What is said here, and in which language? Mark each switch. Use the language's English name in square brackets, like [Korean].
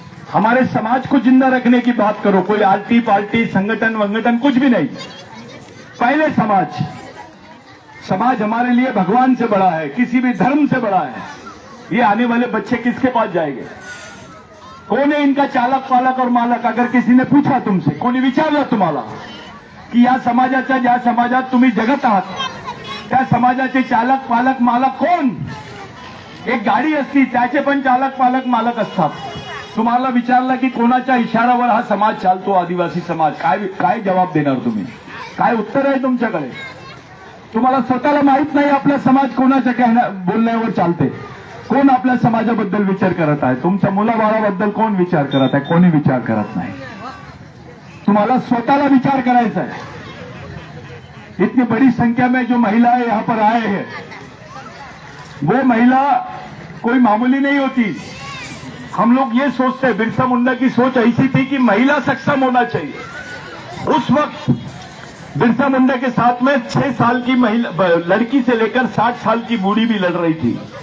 [Hindi] हमारे समाज को जिंदा रखने की बात करो, कोई आलटी पार्टी संगठन वंगठन कुछ भी नहीं, पहले समाज। समाज हमारे लिए भगवान से बड़ा है, किसी भी धर्म से बड़ा है। ये आने वाले बच्चे किसके पास जाएंगे, कौन है इनका चालक पालक और मालक। अगर किसी ने पूछा तुमसे, [Marathi] कोणी विचारलं तुम्हाला की या समाजाच्या ज्या समाजात तुम्ही जगत आहात त्या समाजाचे चालक पालक मालक कोण, एक गाडी असती, त्याचे पण चालक पालक मालक असतात. तुम्हाला विचारलं की कोणाच्या इशाऱ्यावर हा समाज चालतो, आदिवासी समाज, काय जवाब देणार तुम्ही? काय उत्तर आहे तुमच्याकडे? तुम्हाला स्वतःला माहित नाही आपला समाज कोणाच्या बोलण्यावर चालते. कोण आपल्या समाजाबद्दल विचार करत आहे? तुमच्या मुलाबाळाबद्दल कोण विचार करत आहे? कोणी विचार करत नाही. तुम्हाला स्वतःला विचार करायचा है. [Hindi] इतनी बड़ी संख्या में जो महिलाएं यहां पर आए हैं, वो महिला कोई मामूली नहीं होती. हम लोग ये सोचते हैं, बिरसा मुंडा की सोच ऐसी थी कि महिला सक्षम होना चाहिए. उस वक्त बिरसा मुंडा के साथ में 6 साल की महिला लड़की से लेकर 60 साल की बूढ़ी भी लड़ रही थी.